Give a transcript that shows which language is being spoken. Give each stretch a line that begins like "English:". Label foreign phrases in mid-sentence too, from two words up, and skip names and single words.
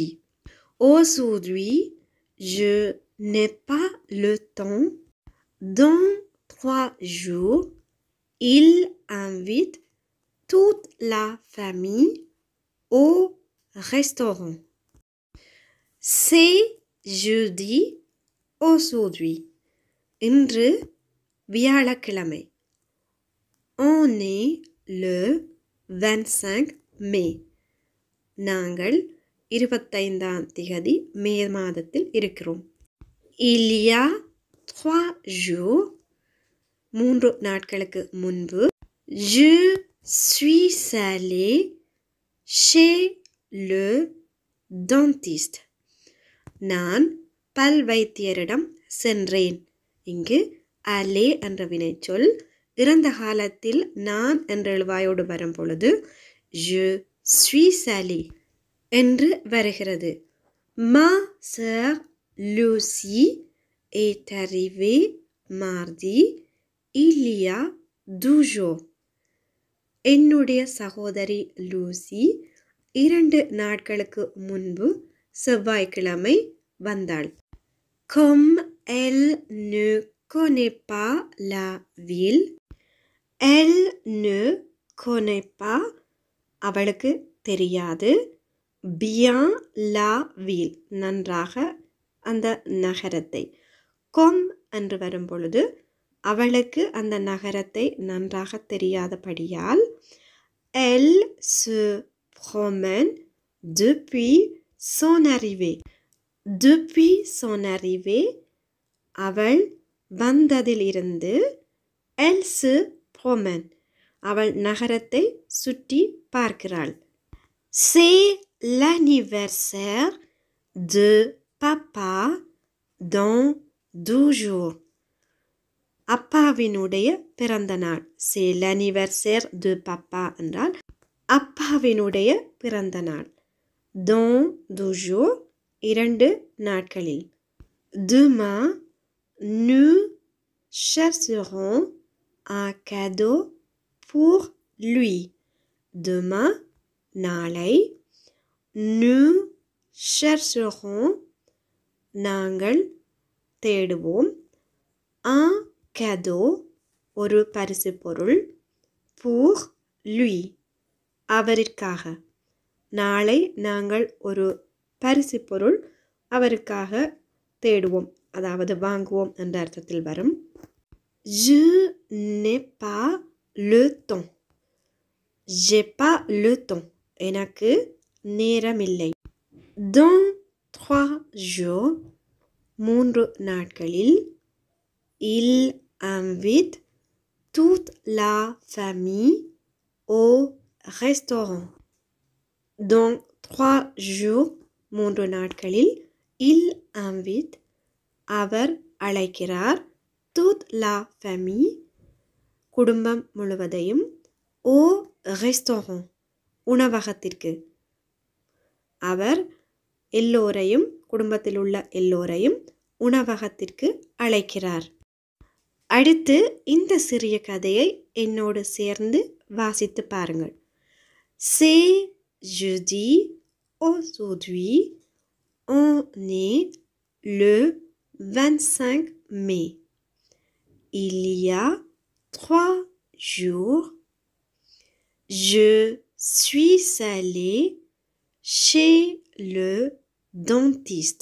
French: Aujourd'hui, je n'ai pas le temps. Dans 3 jours, il invite toute la famille au restaurant. C'est jeudi aujourd'hui.
Tamil: இன்று வியாழக்கிழமை.
French: On est le 25 mai.
Tamil: நாங்கள் 25ஆம் திகதி மே மாதத்தில் இருக்கிறோம்.
French: Il y a 3 jours. 3
Tamil: நாட்களுக்கு முன்பு
French: je suis allée chez le dentiste.
Tamil: நான் பல் வைத்தியரிடம் சென்றேன். இங்கு aller என்ற வினைச்சொல் இறந்த காலத்தில் நான் என்ற எழுவாயோடு வரும் பொழுது
French: je suis allée
Tamil: என்று வருகிறது.
French: Ma sœur Lucie est arrivée mardi. Il y a 12 jours.
Tamil: என்னுடைய சகோதரி லூசி 2 நாட்களுக்கு முன்பு செவ்வாய்க்கிழமை வந்தாள்.
French: Comme elle ne connaît pas la ville, elle ne connaît pas
Tamil: அவளுக்கு தெரியாது,
French: bien la ville
Tamil: நன்றாக அந்த நகரத்தை. Comme என்று வரும் பொழுது அவளுக்கு அந்த நகரத்தை நன்றாக தெரியாதபடியால்
French: elle se promène depuis son arrivée. Depuis son arrivée
Tamil: அவள் வந்ததிலிருந்து
French: elle se promène
Tamil: அவள் நகரத்தை சுற்றி பார்க்கிறாள்.
French: C'est l'anniversaire de papa dans 12 jours.
Tamil: அப்பாவினுடைய பிறந்த நாள்.
French: C'est l'anniversaire de papa
Tamil: என்றால் அப்பாவினுடைய பிறந்த நாள்.
French: Dans 12 jours
Tamil: 2 நாட்களில்.
French: Demain, nous chercherons un cadeau pour lui. Demain, நாளை. Nous chercherons
Tamil: நாங்கள் தேடுவோம்.
French: Un cadeau
Tamil: ஒரு பரிசு பொருள்.
French: pour lui அவருக்காக.
Tamil: நாளை நாங்கள் ஒரு பரிசு பொருள் அவருக்காக தேடுவோம், அதாவது வாங்குவோம் என்ற அர்த்தத்தில் வரும்.
French: Je n'ai pas le temps. J'ai pas le temps
Tamil: எனக்கு நேரமில்லை.
French: Dans 3 jours 3 நாட்களில் il invite toute la famille au restaurant. Dans 3 jours
Tamil: 3 நாட்களில்
French: il invite
Tamil: அவர் அழைக்கிறார்
French: toute la famille
Tamil: குடும்பம் முழுவதையும்
French: au restaurant
Tamil: உணவகத்திற்கு அவர் எல்லோரையும் குடும்பத்தில் உள்ள எல்லோரையும் உணவகத்திற்கு அழைக்கிறார். அடுத்து இந்த சிறிய கதையை என்னோடு சேர்ந்து வாசித்து பாருங்கள்.
French: C'est jeudi, aujourd'hui on est le 25 mai. Il y a 3 jours, je suis allée chez le dentiste.